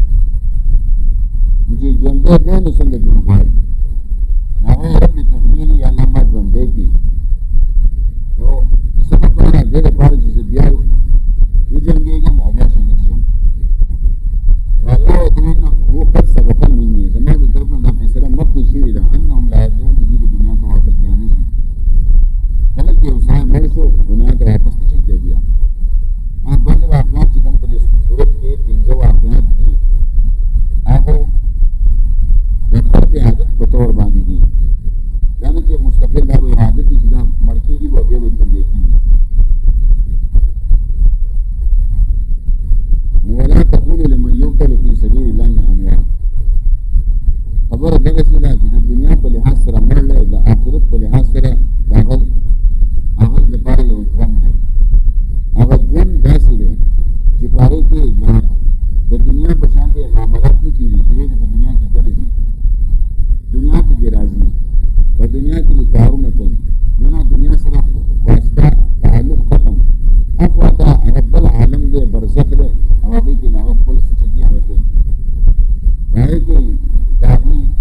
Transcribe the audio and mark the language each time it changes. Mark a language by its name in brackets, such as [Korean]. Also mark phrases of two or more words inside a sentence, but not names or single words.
[Pashto] چې ژوندې دی نو څنګه ژوند غواړي هغه رب تهنيني یا الله ما ژوندې کی نو څنګه کولای دې لپاره چې بیا وجنګېږم او بیا شهید شم [Arabic] والله تعالی هو قد سبق مني [Pashto] زما د طرف نه دا فیصله مخکې شوې ده [Arabic] انهم لا يرجعون [Pashto] چې دې دنیا ته واپس نه شي کله چې انسان مړ شو دنیا ته واپس نشي دی بیا بعضې واقعات چې کوم په دې صورت کې 15 واقعات دي هغه د خرق عادت په طور باندې دي دا نه چې مستقل دا یو عادت دي چې دا مړ کېږي او بیا ژوندی کېږي [Arabic] ولا تقولوا لمن يقتل في سبيل الله اموات [Pashto] خبره دغه څه ده چې د دنیا په لحاظ سره مړ دی د آخرت په لحاظ سره د هغه لپاره یو ژوند دی هغه ژوند داسې دی چې په هغې کې د دنیا په شان دی معاملات نه کېږي چې دی په دنیا کې ګرځي دنیا ته دې راځي په دنیا کې دې کارونه کوي نه دنیا سره واسطه تعلق ختم اخواته رب العالم دی برزخ دی او هغې کې هغه خپل څه چې دي هغه کوي هغې کې د هغوی